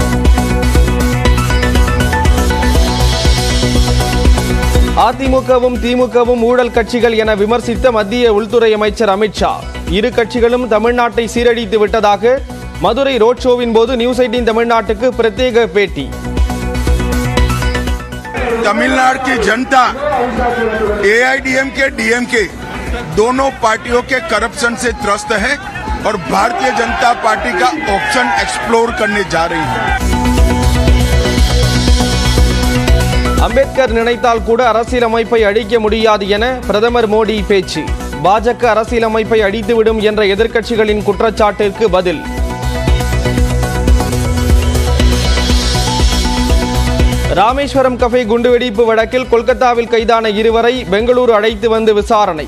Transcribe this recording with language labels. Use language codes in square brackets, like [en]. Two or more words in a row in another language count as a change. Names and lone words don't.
[ta] அதிமுகவும் திமுகவும் ஊழல் கட்சிகள் என விமர்சித்த மத்திய உள்துறை அமைச்சர் அமித்ஷா, இரு கட்சிகளும் தமிழ்நாட்டை சீரழித்து விட்டதாக மதுரை [en] road show [ta] போது நியூஸ் 18 தமிழ்நாட்டுக்கு பிரத்யேக பேட்டி. [hi] तमिलनाडु की जनता AIDMK DMK दोनों पार्टियों के करप्शन से त्रस्त है और भारतीय जनता पार्टी का [en] option explore [hi] करने जा रही है. [ta] அம்பேத்கர் நினைத்தால் கூட அரசியலமைப்பை அழிக்க முடியாது என பிரதமர் மோடி பேச்சு. பாஜக அரசியலமைப்பை அழித்துவிடும் என்ற எதிர்க்கட்சிகளின் குற்றச்சாட்டிற்கு பதில். ராமேஸ்வரம் கஃபே குண்டுவெடிப்பு வழக்கில் கொல்கத்தாவில் கைதான இருவரை பெங்களூரு அழைத்து வந்து விசாரணை.